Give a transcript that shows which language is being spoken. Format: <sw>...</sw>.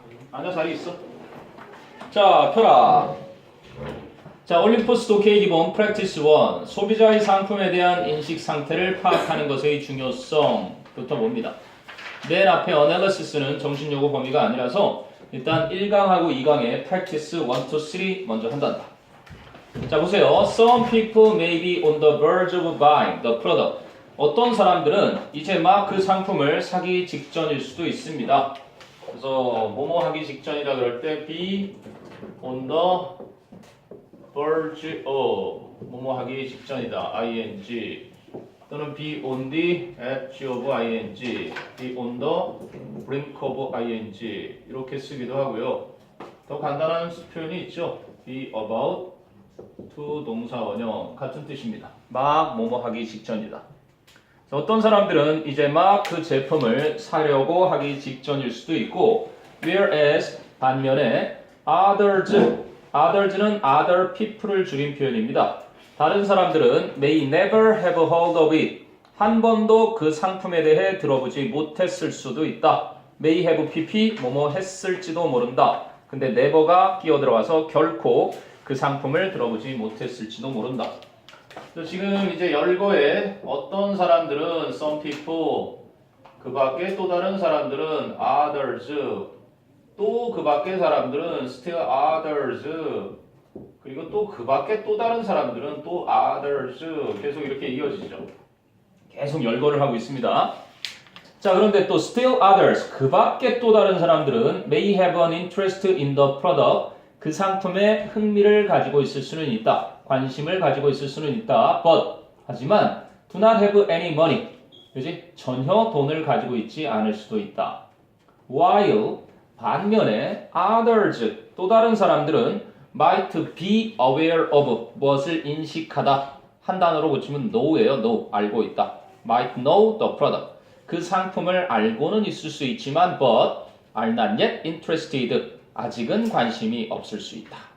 <ko>앉아 자리 있어. 자, 펴라. 자, 올림퍼스 독해 기본 프랙티스 1 소비자의 상품에 대한 인식 상태를 파악하는 것의 중요성부터 봅니다. 맨 앞에 analysis는 정신요구 범위가 아니라서 일단 1강하고 2강의 practice 1, 2, 3 먼저 한단다. 자 보세요.</ko> <en>Some people may be on the verge of buying the product.</en> <ko>어떤 사람들은 이제 막 그 상품을 사기 직전일 수도 있습니다. 그래서 뭐뭐 하기 직전이라 그럴 때 be on the verge of 뭐뭐 하기 직전이다. ing 또는 be on the edge of ing, be on the brink of ing 이렇게 쓰기도 하고요. 더 간단한 표현이 있죠. be about to 동사 원형 같은 뜻입니다. 막 뭐뭐 하기 직전이다. 어떤 사람들은 이제 막 그 제품을 사려고 하기 직전일 수도 있고 whereas 반면에 others는 other people을 줄인 표현입니다. 다른 사람들은</ko> <en>may never have heard of it.</en> <ko>한 번도 그 상품에 대해 들어보지 못했을 수도 있다. may have pp 뭐뭐 했을지도 모른다. 근데 never가 끼어들어와서 결코 그 상품을 들어보지 못했을지도 모른다. 지금 이제 열거에 어떤 사람들은 some people 그 밖에 또 다른 사람들은 others 또 그 밖에 사람들은 still others 그리고 또 그 밖에 또 다른 사람들은 또 others 계속 이렇게 이어지죠. 계속 열거를 하고 있습니다. 자 그런데 또 still others 그 밖에 또 다른 사람들은</ko> <en>may have an interest in the product</en> <ko>그 상품에 흥미를 가지고 있을 수는 있다. 관심을 가지고 있을 수는 있다.</ko> <en>But</en> <ko>하지만</ko> <en>do not have any money</en> <ko>그지? 전혀 돈을 가지고 있지 않을 수도 있다. While 반면에 others 또 다른 사람들은</ko> <en>might be aware of</en> <ko>무엇을 인식하다 한 단어로 고치면 know예요. know 알고 있다.</ko> <en>might know the product</en> <ko>그 상품을 알고는 있을 수 있지만</ko> <en>but are not yet interested</en> <ko>아직은 관심이 없을 수 있다.</ko>